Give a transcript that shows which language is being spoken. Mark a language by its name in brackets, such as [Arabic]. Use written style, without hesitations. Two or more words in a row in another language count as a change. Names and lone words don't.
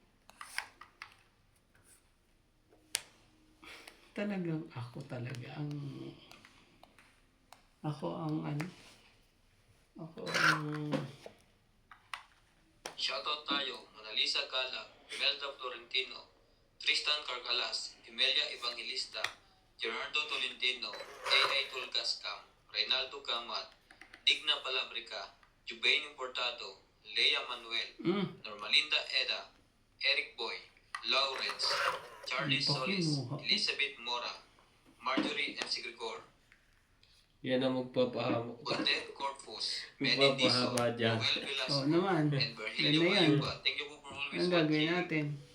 [Filipino] Talagang ako talaga ang... Ako ang ano? Ako ang... Shoutout tayo, Monalisa Galang, Imelda Florentino, Tristan Cargalas, Emilia Evangelista, Gerardo Tolentino, A.A. Tulgascam, Reynaldo Gamat, Digna Palabrica, Jubain Importado, Lea Manuel, Normalinda Eda, Eric Boy, Lawrence, Charlie Solis, Elizabeth Mora, Marjorie M. Grigor, Yan ang magpapahamok. Odette Corpus, Benny Diso, Magpapahaba dyan. Noel Oo Velasco, naman. and Yan Virgilio na yan. Ayuba. [English] Thank you po for always [Filipino] Anong gagawin [English] watching. [Filipino] natin?